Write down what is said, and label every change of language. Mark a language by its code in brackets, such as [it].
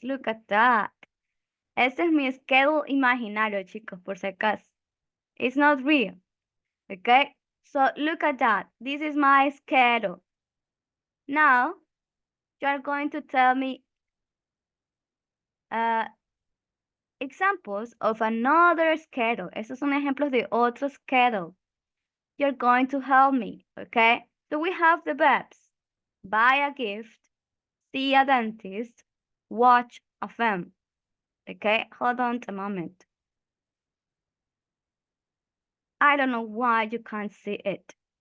[en] Look at that. [es] Este es mi schedule imaginario, chicos, por si acaso. [en] It's not real. [es] Okay? [en] So look at that. This is my schedule. Now, you are going to tell me examples of another schedule. [es] Estos son ejemplos de otro schedule. [en] You're going to help me, okay? So we have the verbs. Buy a gift, see a dentist, watch a film. Okay, hold on a moment. I don't know why you can't see it.